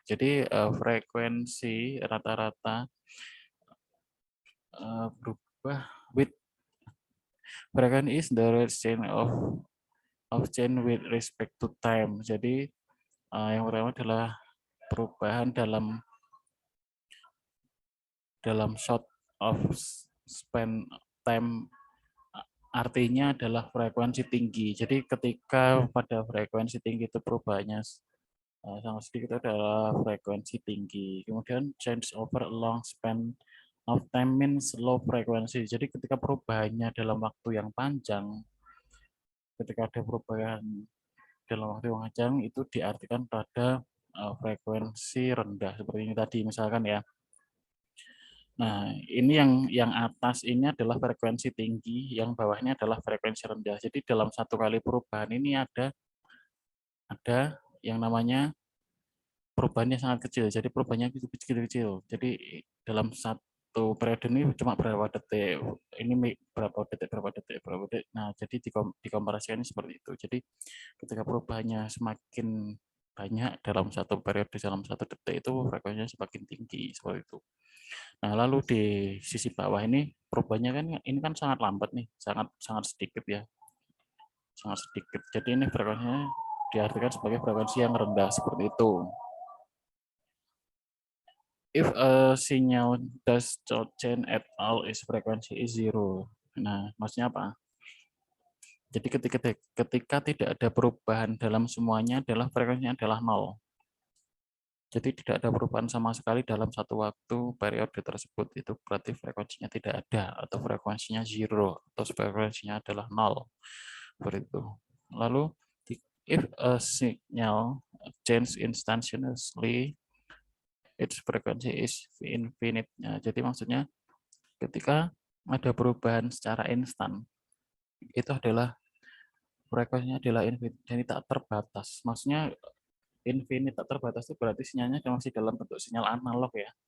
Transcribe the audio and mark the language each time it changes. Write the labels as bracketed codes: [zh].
[id] Jadi frekuensi rata-rata berubah [en] with frequency is the rate change of change with respect to time. [id] Jadi yang pertama adalah perubahan dalam [en] short of span time [id] artinya adalah frekuensi tinggi. Jadi ketika pada frekuensi tinggi itu perubahannya sangat sedikit, itu adalah frekuensi tinggi. [en] Kemudian change over a long span of time means low frequency. [id] Jadi ketika perubahannya dalam waktu yang panjang, ketika ada perubahan dalam waktu yang panjang itu diartikan pada frekuensi rendah seperti ini tadi misalkan ya. Nah, ini yang atas ini adalah frekuensi tinggi, yang bawahnya adalah frekuensi rendah. Jadi dalam satu kali perubahan ini ada yang namanya perubahannya sangat kecil. Jadi perubahannya kecil-kecil. Jadi dalam satu periode ini cuma berapa detik. Ini berapa detik, berapa detik, berapa detik. Nah, jadi dikomparasikan seperti itu. Jadi ketika perubahannya semakin banyak dalam satu periode, dalam satu detik itu frekuensinya semakin tinggi seperti itu. Nah, lalu di sisi bawah ini perubahannya kan ini kan sangat lambat nih, sangat sangat sedikit ya. Sangat sedikit. Jadi ini frekuensinya diartikan sebagai frekuensi yang rendah seperti itu. [en] If a signal does not change at all, its frequency is zero. [id] Nah, maksudnya apa? Jadi ketika tidak ada perubahan dalam semuanya adalah frekuensinya adalah nol. Jadi tidak ada perubahan sama sekali dalam satu waktu periode tersebut, itu berarti frekuensinya tidak ada atau frekuensinya zero atau frekuensinya adalah nol. Seperti itu. [en] Lalu if a signal change instantaneously, its frequency is infinite. [id] Nah, jadi maksudnya ketika ada perubahan secara instan, itu adalah frekuensinya adalah infinite, jadi tak terbatas. Maksudnya infinite tak terbatas itu berarti sinyalnya masih dalam bentuk sinyal analog ya.